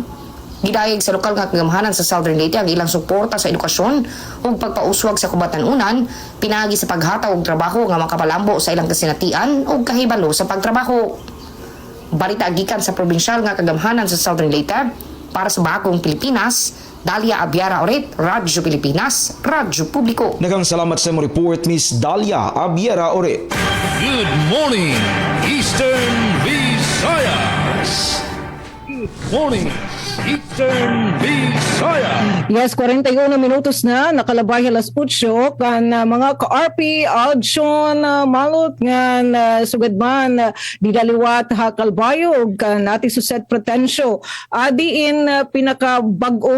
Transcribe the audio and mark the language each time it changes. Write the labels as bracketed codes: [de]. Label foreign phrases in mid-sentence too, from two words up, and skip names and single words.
[ceb] Gidayeg sa lokal nga kagamhanan sa Southern Leyte ang ilang suporta sa edukasyon ug pagpauswag sa kubatan-unan, pinagi sa paghataw og trabaho nga makapalambo sa ilang kasinatian ug kahibalo sa pagtrabaho. Balita gikan sa probinsyal nga kagamhanan sa Southern Leyte para sa Bagong Pilipinas, Dalia Abiara Oret, Radyo Pilipinas, Radyo Publiko. Nagang salamat sa mong report, Miss Dalia Abiera Oret. [en] Good morning, Eastern Visayas. Good morning, Eastern Visayas. [war] Yes, 41 minutos na nakalabay alas 8 kan mga ka-RP Aljon Malot nga sugadman didaliwat ha Kalbayo ug kan ating suset pretensyo adiin pinakabag-ong